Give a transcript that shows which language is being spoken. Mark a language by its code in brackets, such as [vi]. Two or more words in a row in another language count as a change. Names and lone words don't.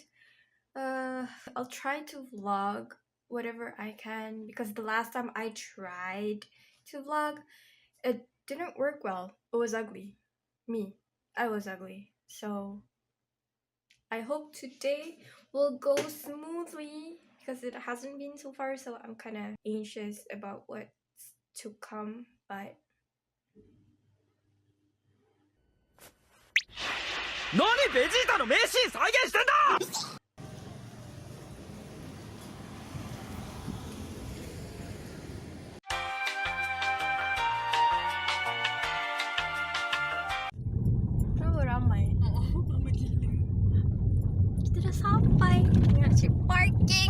[en] I'll try to vlog whatever I can because the last time I tried to vlog, it didn't work well. It was ugly. I was ugly. So I hope today will go smoothly because it hasn't been so far, so I'm kind of anxious about what's to come, but [ja] 何ベジータの名シーン再現してんだ [ms] kenapa ramai? Kita dah sampai. Nak cek parking.